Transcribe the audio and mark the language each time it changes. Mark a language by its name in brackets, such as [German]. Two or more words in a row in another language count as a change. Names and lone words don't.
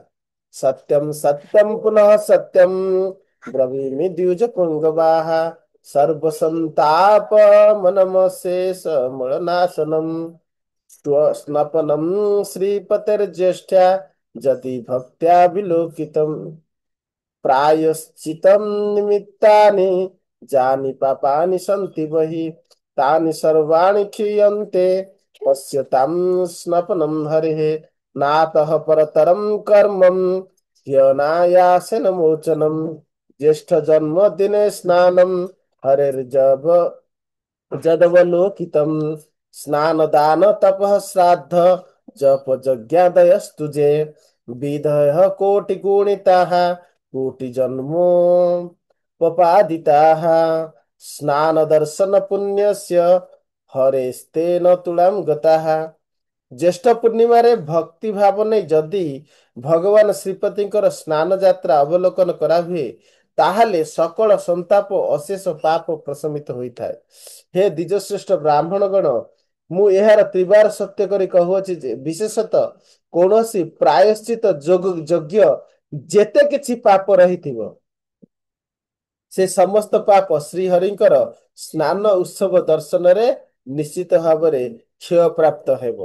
[Sanskrit] ସତ୍ୟଂ ସତ୍ୟଂ ପୁନଃ ସତ୍ୟଂ ବ୍ରବୀମି ଦ୍ୱିଜ ପୁଙ୍ଗବାଃ ସର୍ବସନ୍ତାପମନମଶେଷ ମୂଳନାଶନମ୍ ସ୍ନପନಂ ଶ୍ରୀପତିର୍ଜ୍ୟେଷ୍ଠା ଯତି ଭକ୍ତ୍ୟା ବିଲୋକିତମ୍ प्रायश्चितं निमित्तानि जानि पापानि सन्ति बहि तानि सर्वाणि क्षीयन्ते पश्यतां स्नपनं हरेः नातः परतरं कर्मं ह्यनायासेन मोचनं ज्येष्ठ जन्मदिने स्नानं हरेर्जव जदवलोकितं स्नान दान तपः श्राद्ध जप यज्ञादयस्तुजे विधयः कोटिगुणिताः कोटि जन्मो पपादिताः स्नान दर्शन पुण्यस्य हरेस्तेन तुलां गताः। [Odia] ଜ୍ୟେଷ୍ଠ ପୂର୍ଣ୍ଣିମାରେ ଭକ୍ତି ଭାବ ନେଇ ଯଦି ଭଗବାନ ଶ୍ରୀପତିଙ୍କର ସ୍ନାନ ଯାତ୍ରା ଅବଲୋକନ କରାହୁଏ, ତାହେଲେ ସକଳ ସନ୍ତାପ ଅଶେଷ ପାପ ପ୍ରଶମିତ ହୋଇଥାଏ। ହେ ଦ୍ୱିଜଶ୍ରେଷ୍ଠ ବ୍ରାହ୍ମଣଗଣ, ମୁଁ ଏହାର ତ୍ରିବାର ସତ୍ୟ କରି କହୁଅଛି ଯେ ବିଶେଷତଃ କୌଣସି ପ୍ରାୟଶ୍ଚିତ ଯୋଗ୍ୟ ଯେତେ କିଛି ପାପ ରହିଥିବ, ସେ ସମସ୍ତ ପାପ ଶ୍ରୀହରିଙ୍କର ସ୍ନାନ ଉତ୍ସବ ଦର୍ଶନରେ ନିଶ୍ଚିତ ଭାବରେ କ୍ଷୟ ପ୍ରାପ୍ତ ହେବ।